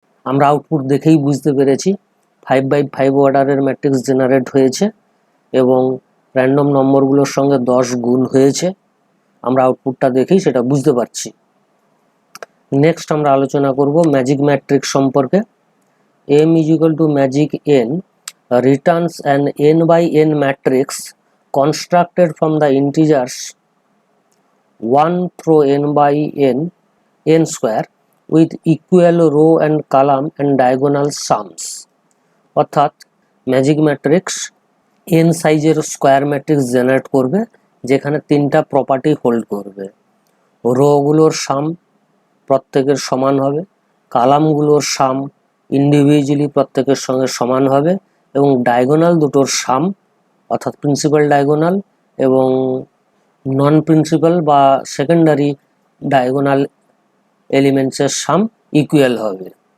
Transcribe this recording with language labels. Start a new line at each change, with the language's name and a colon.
Bangla: আমরা আউটপুট দেখেই বুঝতে পেরেছি 5x5 অর্ডারের ম্যাট্রিক্স জেনারেট হয়েছে এবং র্যান্ডম নম্বরগুলোর সঙ্গে 10 গুণ হয়েছে। আমরা আউটপুটটা দেখেই সেটা বুঝতে পারছি। নেক্সট আমরা আলোচনা করব ম্যাজিক ম্যাট্রিক্স সম্পর্কে।
English: m is equal to magic n returns an n by n matrix constructed from the integers 1 through n by n square with equal row and column and diagonal sums।
Bangla: অর্থাৎ magic matrix n সাইজের square matrix generate করবে, যেখানে তিনটা property hold করবে। রোগুলোর সাম প্রত্যেকের সমান হবে, কালামগুলোর সাম individually প্রত্যেকের সঙ্গে সমান হবে এবং ডায়াগোনাল দুটোর সাম অর্থাৎ প্রিন্সিপাল ডায়াগোনাল এবং নন প্রিন্সিপাল বা সেকেন্ডারি ডায়াগোনাল এলিমেন্টসের সাম ইকুয়াল হবে।